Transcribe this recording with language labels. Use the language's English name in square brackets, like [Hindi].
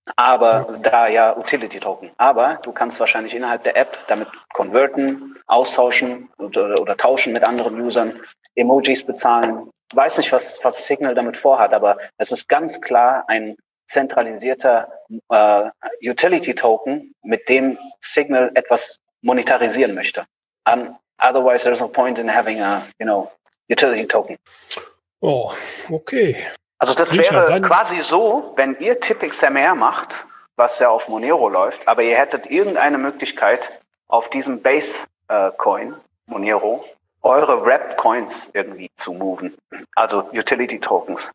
[German] Aber da ja Utility Token. Aber du kannst wahrscheinlich innerhalb der App damit converten, austauschen oder tauschen mit anderen Usern, Emojis bezahlen. Weiß nicht, was Signal damit vorhat, aber es ist ganz klar ein zentralisierter Utility-Token, mit dem Signal etwas monetarisieren möchte. [English] Otherwise there's no point in having a, you know, Utility-Token. Oh, okay. [German] Also das wäre quasi so, wenn ihr TippXMR macht, was ja auf Monero läuft, aber ihr hättet irgendeine Möglichkeit auf diesem Base-Coin, Monero, eure Wrapped Coins irgendwie zu moven, also Utility Tokens.